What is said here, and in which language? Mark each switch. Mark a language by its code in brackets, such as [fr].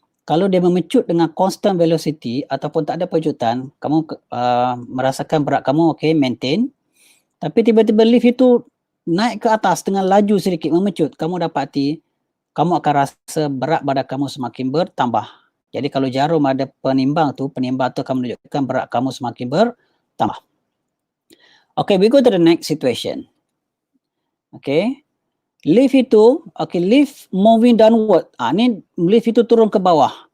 [ms] Kalau dia memecut dengan constant velocity ataupun tak ada pecutan, kamu merasakan berat kamu okay, maintain. Tapi tiba-tiba lift itu naik ke atas dengan laju sedikit memecut, kamu dapati kamu akan rasa berat badan kamu semakin bertambah. Jadi kalau jarum ada penimbang tu akan menunjukkan berat kamu semakin bertambah. [en] Okay, we go to the next situation. Okay, lift itu, okay, lift moving downward. [ms] Ni lift itu turun ke bawah.